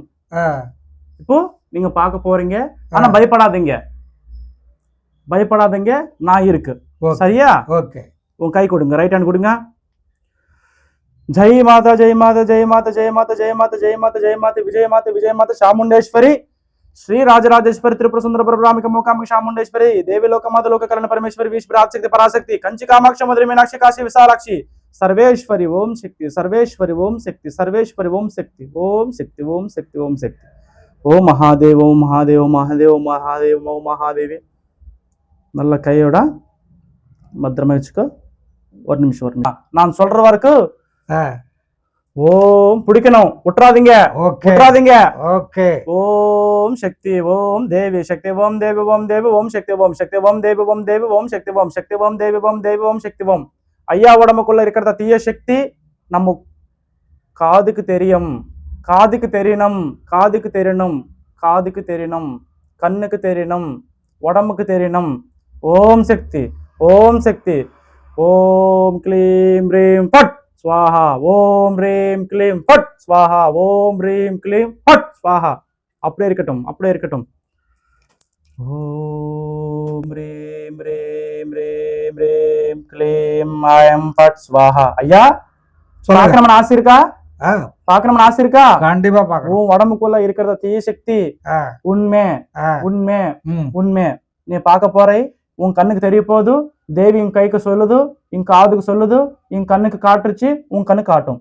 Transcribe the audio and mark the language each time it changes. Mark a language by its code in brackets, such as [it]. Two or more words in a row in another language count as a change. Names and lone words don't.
[ta] இப்போ நீங்க பார்க்க போறீங்க. ஆனா பயப்படாதீங்க, பயப்படாதீங்க, நான் இருக்கு. சரியா? ஓகே. உன் கை கொடுங்க, [en] right hand [ta] கொடுங்க. [sa] जय माता जय माता जय माता जय माता जय माता जय माता जय माता विजय माता विजय माता चामुण्डेश्वरी श्री राजराजेश्वरी त्रिपुर सुंदर प्रभुरामिका मोकामिका चामुंडेश्वरी देवी लोक माता लोक करण परमेश्वरी विश्व शक्ति पराशक्ति कंची कामाक्षी मधुरी मीनाक्षी काशी विशालाक्षी सर्वेश्वरी ओम शक्ति सर्वेश्वरी ओम शक्ति सर्वेश्वरी ओम शक्ति ओम शक्ति ओम शक्ति ओम शक्ति ओम महादेव ओम महादेव महादेव महादेव ओम महादेवी [ta] நல்ல கையோட பத்திரமா வச்சுக்கோ. ஒரு நிமிஷம் நான் சொல்ற வரைக்கும் ஓம் பிடிக்கணும், விட்டுறாதீங்க, விட்டுறாதீங்க. ஓகே. [sa] ओम् शक्ति ओम् देवी शक्ति ओम् देवी ओम् देवी ओम् शक्ति ओम् शक्ति ओम् देवी ओम् देवी ओम् शक्ति ओम् शक्ति ओम् देवी ओम् देवी ओम् शक्ति ओम्. [ta] ஐயா உடம்புக்குள்ள இருக்கிற தீய சக்தி நம்ம காதுக்கு தெரியும், காதுக்கு தெரியணும், காதுக்கு தெரியணும், காதுக்கு தெரியணும், கண்ணுக்கு தெரியணும், உடம்புக்கு தெரியணும். [sa] ओम् शक्ति ओम् शक्ति ओम् क्लीं ह्रीं फट् स्वाहा ओम ह्रीम क्लीम फट स्वाहा ओम ह्रीम क्लीम फट स्वाहा. [ta] அப்படியே இருக்கட்டும், அப்படியே இருக்கட்டும். [sa] ஓம் ह्रीम ह्रीम ह्रीम ह्रीम क्लीम ऐं फट् स्वाहा. [ta] ஐயா பார்க்கணும்னு ஆசை இருக்கா? பார்க்கணும்னு ஆசை இருக்கா? கண்டிப்பா பார்க்கணும். உன் உடம்புக்குள்ள இருக்கிற தீய சக்தி உண்மை உண்மை உண்மை நீ பார்க்க போறே. உன் கண்ணுக்கு தெரிய போகுது, தேவி உன் கைக்கு சொல்லுது, உன் காதுக்கு சொல்லுது, உன் கண்ணுக்கு காட்டுருச்சு, உன் கண்ணு காட்டும்.